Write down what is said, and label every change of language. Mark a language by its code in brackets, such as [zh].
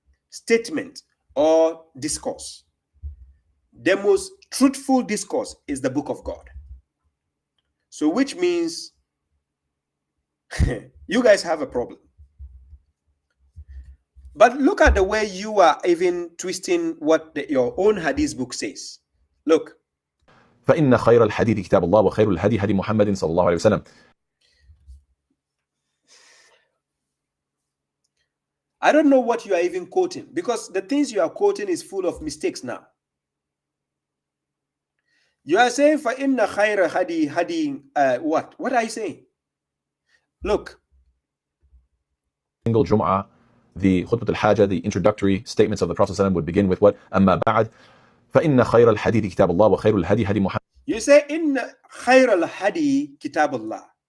[en] Statement or discourse. The most truthful discourse is the book of God. So which means you guys have a problem. But look at the way you are even twisting what your own hadith book says. Look. [ar] فإن خير الحديث كتاب الله وخير الهدي هدي محمد صلى الله عليه وسلم. [en] I don't know what you are even quoting, because the things you are quoting is full of mistakes now. You are saying [ar] فإن خير هدي هدي [en] what? What are you saying? Look. Single Jum'ah, the Khutbah al-Hajjah, the introductory statements of the Prophet ﷺ would begin with what? [ar] أما بعد فإن خير الحديث كتاب الله وخير الهدي هدي محمد. [en] You say in [ar] خير الهدي كتاب الله.